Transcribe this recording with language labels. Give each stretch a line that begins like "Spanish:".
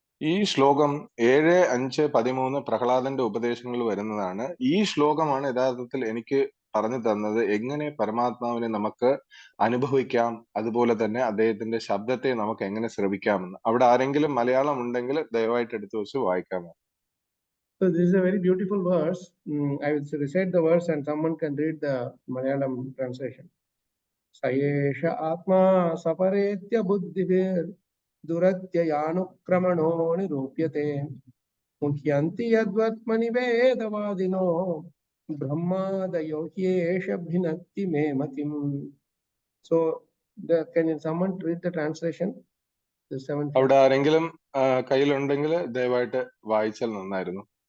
Malayalam: ഈ ശ്ലോകം 7:5-13 പ്രഹ്ലാദന്റെ ഉപദേശങ്ങളിൽ വരുന്നതാണ്. ഈ ശ്ലോകമാണ് യഥാർത്ഥത്തിൽ എനിക്ക് പറഞ്ഞു തന്നത് എങ്ങനെ പരമാത്മാവിനെ നമുക്ക് അനുഭവിക്കാം, അതുപോലെ തന്നെ അദ്ദേഹത്തിന്റെ ശബ്ദത്തെ നമുക്ക് എങ്ങനെ ശ്രവിക്കാമെന്ന്. അവിടെ ആരെങ്കിലും മലയാളം ഉണ്ടെങ്കിൽ ദയവായിട്ട് എടുത്തു വെച്ച് വായിക്കാമോ?
English: So this is a very beautiful verse. I will recite the verse and someone can read the Malayalam translation.
Sanskrit: Sayesha atma saparetya buddhivir duratyayanukramano nirupyate muhyanti yadvatmani vedavadino brahmadayo hyesha bhinatti me matim.
English: So can someone read the translation? The 7th.
Malayalam: അവിടെ ആരെങ്കിലും കയ്യിലുണ്ടെങ്കിൽ ദയവായിട്ട് വായിച്ചാൽ നന്നായിരുന്നു.